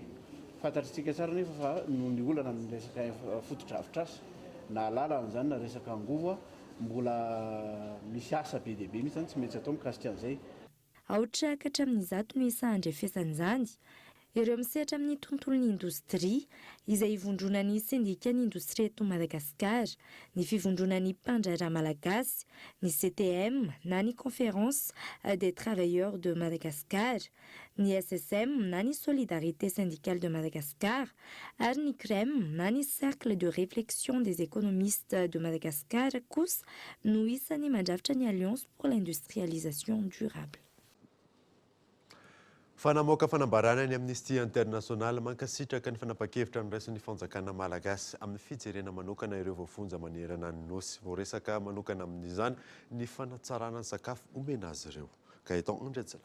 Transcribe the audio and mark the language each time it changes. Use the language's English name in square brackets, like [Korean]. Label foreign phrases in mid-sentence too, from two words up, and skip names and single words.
[Malagasy] Fantatritsika tsara nefa fa noho ny olana amin'ny resaka foto-drafitrasa na lalana zany na resaka angovo mbola misy asa be dia be mihitsy zany tsy maintsy atao mikasika an'izay. Aotra ka hatramin'ny 100 no isa andrefesan'izany ireo misehatra amin'ny tontolon'ny indostria izay hivondrona ny syndikan'ny indostria eto Madagasikara, ny fivondronan'ny mpandraharaha malagasy, ny CTM na ny conférence des travailleurs de Madagascar, ny SSM na ny solidarité syndicale de Madagascar ary ny CREM na ny cercle de réflexion des économistes de Madagascar kosa no isan'ny mandrafitra ny Alliance pour l'industrialisation durable. Fanamoaka fanambarana ny Amnesty International mankasitraka ny fanapa-kevitra ny raisin'ny fanjakana malagasy amin'ny fijerena manokana ireo voafonja manerana ny nosy. Voaresaka manokana amin'izany ny fanatsarana ny sakafo omena azy ireo. Gaetan Andretsalava.